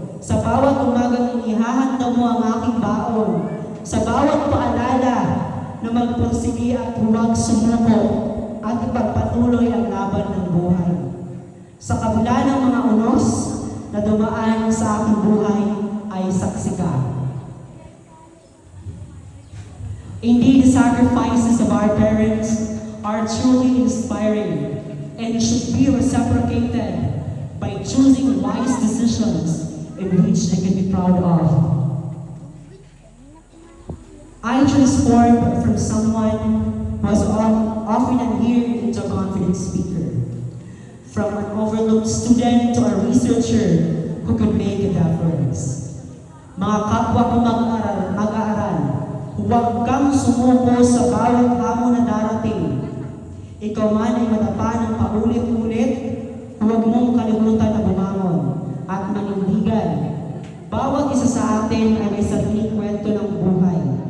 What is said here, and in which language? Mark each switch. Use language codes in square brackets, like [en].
[tl] Sa bawat umagang inihahanda mo ang aking baon, sa bawat paalala na magpursige at huwag sumuko at ipagpatuloy ang laban ng buhay. Sa kabila ng mga unos na dumaan sa aking buhay ay saksi ka. [en] Indeed, the sacrifices of our parents are truly inspiring and should be reciprocated by choosing wise decisions in which they can be proud of. I transformed from someone who was often adhered into a confident speaker. from an overlooked student to a researcher who could make a difference. [tl] Mga kapwa kong mag-aaral, huwag kang sumuko sa bawat hamon na darating. Ikaw man ay madapa ng paulit-ulit, huwag mong kalimutan na bumangon at manindigan. Bawat isa sa atin ay may sariling kwento ng buhay.